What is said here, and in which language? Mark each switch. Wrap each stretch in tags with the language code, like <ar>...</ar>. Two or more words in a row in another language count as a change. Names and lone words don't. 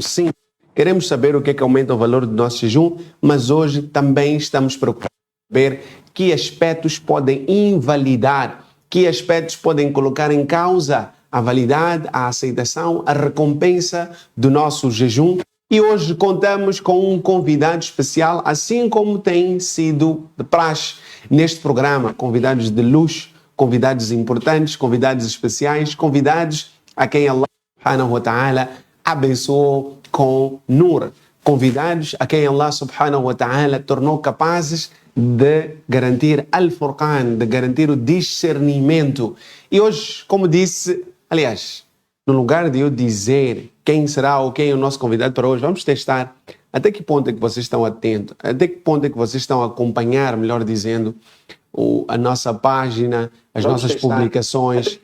<pt>Sim, queremos saber o que é que aumenta o valor do nosso jejum, mas hoje também estamos preocupados em saber que aspectos podem invalidar, que aspectos podem colocar em causa a validade, a aceitação, a recompensa do nosso jejum. E hoje contamos com um convidado especial, assim como tem sido de praxe neste programa. Convidados de luxo, convidados importantes, convidados especiais, convidados a quem</pt> <ar>الله سبحانه وتعالى</ar> <pt>abençoou com nur. Convidados a quem</pt> <ar>الله سبحانه وتعالى</ar> <pt>tornou capazes de garantir al-Furqan, de garantir o discernimento. E hoje, como disse, aliás, no lugar de eu dizer quem será ou quem é o nosso convidado para hoje, vamos testar até que ponto é que vocês estão atentos, até que ponto é que vocês estão a acompanhar, melhor dizendo, a nossa página, as nossas publicações.</pt>